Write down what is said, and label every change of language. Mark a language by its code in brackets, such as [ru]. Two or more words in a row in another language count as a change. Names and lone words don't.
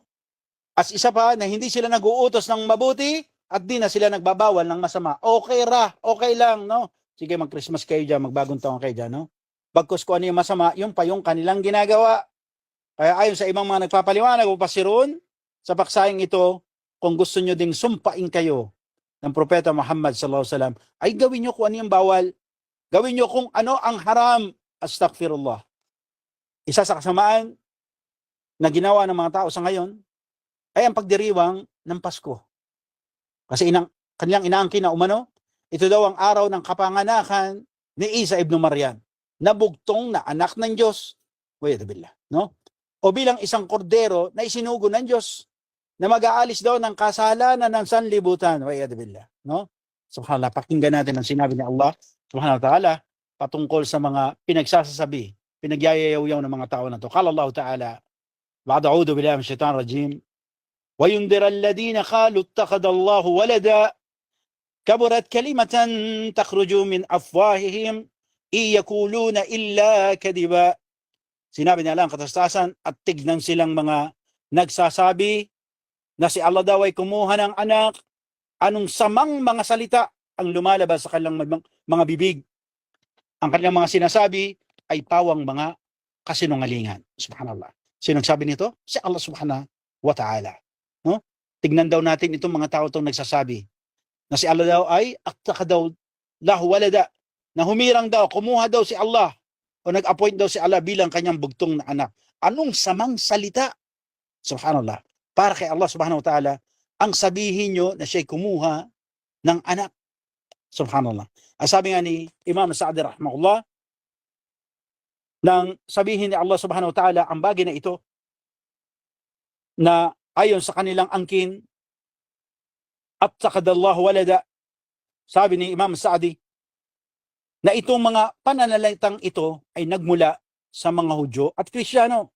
[tl] As isa pa na hindi sila nag-uutos ng mabuti at di na sila nagbabawal ng masama. Okay lang, no? Sige, mag-Christmas kayo dyan, magbagong taon kayo dyan, no? Bagkus kung ano yung masama, yung pa yung kanilang ginagawa. Kaya ayon sa ibang mga nagpapaliwanag o pasirun, sa paksayang ito, kung gusto nyo ding sumpain kayo ng Propeta Muhammad [ar] صلى الله عليه وسلم, [tl] ay gawin nyo kung ano yung bawal. Gawin nyo kung ano ang haram. Astaghfirullah. Isa sa kasamaan na ginawa ng mga tao sa ngayon ay ang pagdiriwang ng Pasko. Kasi kanilang inaangkin na umano, ito daw ang araw ng kapanganakan ni Isa ibn Maryam, na bugtong na anak ng Diyos. Billah, no? O bilang isang kordero na isinugo ng Diyos na mag-aalis daw ng kasalanan ng sanlibutan. Billah, no? Subhanallah, pakinggan natin ang sinabi ni [ar] الله سبحانه وتعالى [tl] patungkol sa mga pinagsasasabi, pinagyayayaw ng mga tao na to. [ar] قال الله تعالى بعد أعوذ بالله من الشيطان الرجيم وينذر الذين قالوا اتخذ الله ولدا كبرت كلمة تخرج من أفواههم إن يقولون إلا كذبا. [tl] Sinabi niya lang katastasan, at tignan silang mga nagsasabi na si Allah daw ay kumuha ng anak. Anong samang mga salita ang lumalabas sa kanilang mga bibig. Ang kanilang mga sinasabi ay pawang mga kasinungalingan. Subhanallah. Sino nagsabi nito? Si [ar] الله سبحانه وتعالى. [tl] No? Tignan daw natin itong mga tao itong nagsasabi na si Allah daw ay aktaka daw [ar] له ولدا, [tl] na humirang daw, kumuha daw si Allah o nag-appoint daw si Allah bilang kanyang bugtong na anak. Anong samang salita? Subhanallah. Para kay [ar] الله سبحانه وتعالى, [tl] ang sabihin nyo na siya'y kumuha ng anak. Subhanallah. Ang sabi nga ni Imam Sa'di rahimahullah, nang sabihin ni [ar] الله سبحانه وتعالى [tl] ang bagay na ito, na ayon sa kanilang angkin, [ar] اتخذ الله ولدا, [tl] sabi ni Imam Sa'di, na itong mga pananalitang ito ay nagmula sa mga Hudyo at Kristiyano.